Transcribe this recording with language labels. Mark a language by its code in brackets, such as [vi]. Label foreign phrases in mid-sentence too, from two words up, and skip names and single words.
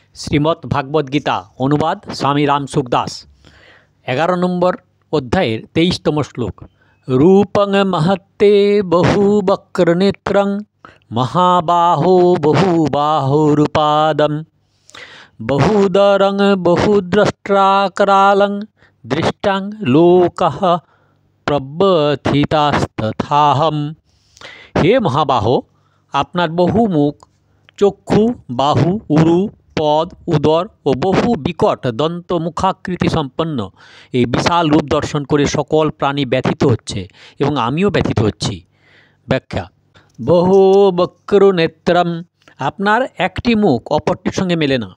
[bn] শ্রীমদ্ ভাগবত গীতা অনুবাদ স্বামী রামসুখ দাস 11 নম্বর অধ্যায়ের 23তম শ্লোক। [sa] রূপং মহত্তে বহুবক্রনেত্রং মহাবাহো বহুবাহুরূপাদম বহুদরং বহুদ্রষ্ট্রাকরালং দৃষ্টাং লোকঃ প্রব্যথিতাস্তথাহম। [bn] হে মহাবাহ, আপনার বহু মুখ, চক্ষু, বাহু, উরু, পদ, উদর ও বহু বিকট দন্ত মুখাকৃতি সম্পন্ন এই বিশাল রূপ দর্শন করে সকল প্রাণী ব্যথিত হচ্ছে এবং আমিও ব্যথিত হচ্ছি। ব্যাখ্যা: [sa] বহু বক্র নেত্রম, [bn] আপনার একটি মুখ অপরটির সঙ্গে মেলে না।